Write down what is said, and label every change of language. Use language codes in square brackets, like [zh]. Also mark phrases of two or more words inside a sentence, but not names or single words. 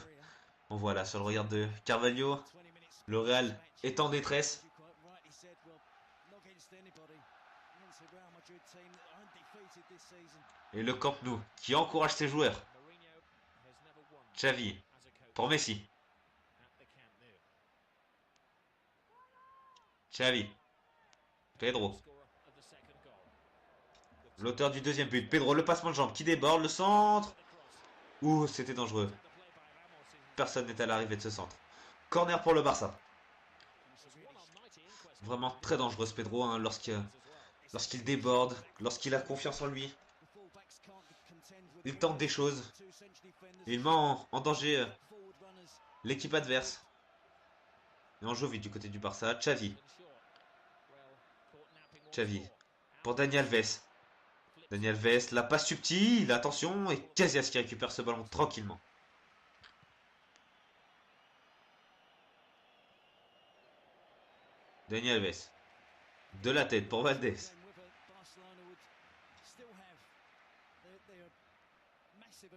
[fr] On voit là sur le regard de Carvalho. Le Real est en détresse. Et le Camp Nou qui encourage ses joueurs. Xavi pour Messi. Xavi. Pedro. L'auteur du deuxième but. Pedro, le passement de jambe qui déborde. Le centre. Ouh, c'était dangereux. Personne n'est à l'arrivée de ce centre. Corner pour le Barça. Vraiment très dangereux ce Pedro hein, lorsqu'il déborde, lorsqu'il a confiance en lui. Il tente des choses. Il met en danger l'équipe adverse. Et on joue vite du côté du Barça. Xavi. Xavi. Pour Dani Alves. Dani Alves, la passe subtile, attention, et Casillas qui récupère ce ballon tranquillement. Dani Alves. De la tête pour Valdés.